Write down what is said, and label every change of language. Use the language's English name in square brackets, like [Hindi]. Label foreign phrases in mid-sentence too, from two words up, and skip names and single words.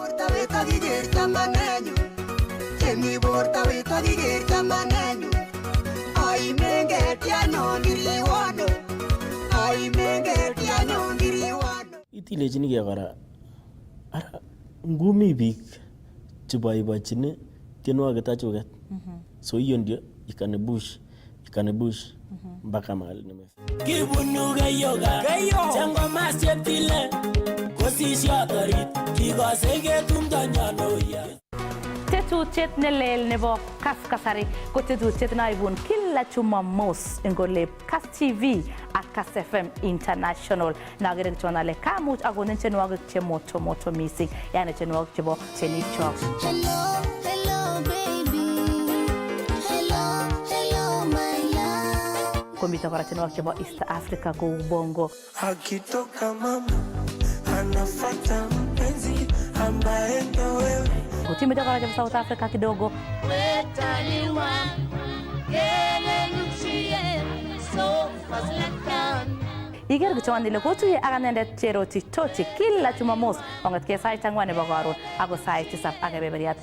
[Kalenjin] Itilechini kora ara ngumi biik cheboibochini tienwogik tachuket. [Swahili] So hiyo ndio ikanibush mpaka mahali nimefika. [Kalenjin] Kibunu gayoga chango masyeptile kosisyo torit kikose ketumdo nyanoya. Tetutiet nelel nebo Kaskasari ko tetutiet naibun kila Jumamos en Goleb Kass TV ak Kass FM International. Nagere kichonale kamuch akonin tienwogik che moto missing, yani tienwogik chebo tienik chok. Komita kora tienwogik chebo East Africa kou bongo. [Swahili] Akitoka mama anafuata mpenzi ambaye ndo wewe. [Kalenjin] Kutimita kora chebo South Africa kidogo. Iker kichon ile kotuye ak anendet Cheroti Tochi kila Jumamos kong'etkei sait 4 nebo karon ako sait 7 ak kebeberiat.